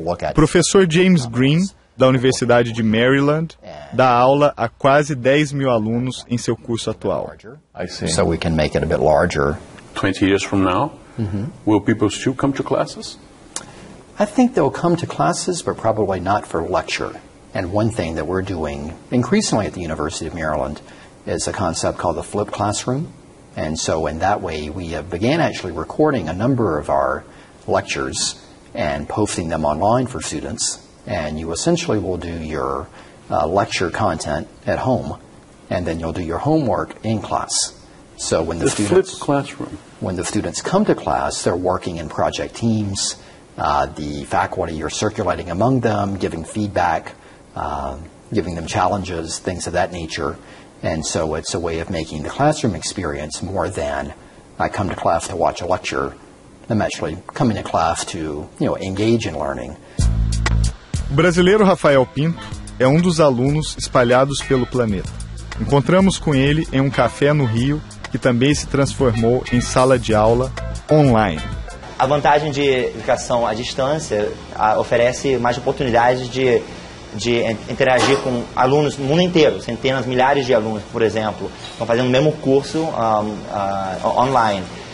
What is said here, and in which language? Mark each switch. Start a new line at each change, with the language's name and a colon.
Portuguese: O professor James Green, da Universidade de Maryland, dá aula a quase 10 mil alunos em seu curso atual.
English: So we can make it a bit larger. 20 years from now, will people still come to classes? I think they'll come to classes, but probably not for lecture. And one thing that we're doing increasingly at the University of Maryland is a concept called the flipped classroom. And so in that way, we have began actually recording a number of our lectures and posting them online for students. And you essentially will do your lecture content at home, and then you'll do your homework in class. So when the students come to class, they're working in project teams. The faculty are circulating among them, giving feedback, giving them challenges, things of that nature. And so it's a way of making the classroom experience more than I come to class to watch a lecture. I'm actually coming to class to, engage in learning.
Portuguese: O brasileiro Rafael Pinto é um dos alunos espalhados pelo planeta. Encontramos com ele em um café no Rio, que também se transformou em sala de aula online. A vantagem de educação à distância oferece mais oportunidades de interagir com alunos no mundo inteiro, centenas, milhares de alunos, por exemplo, estão fazendo o mesmo curso online.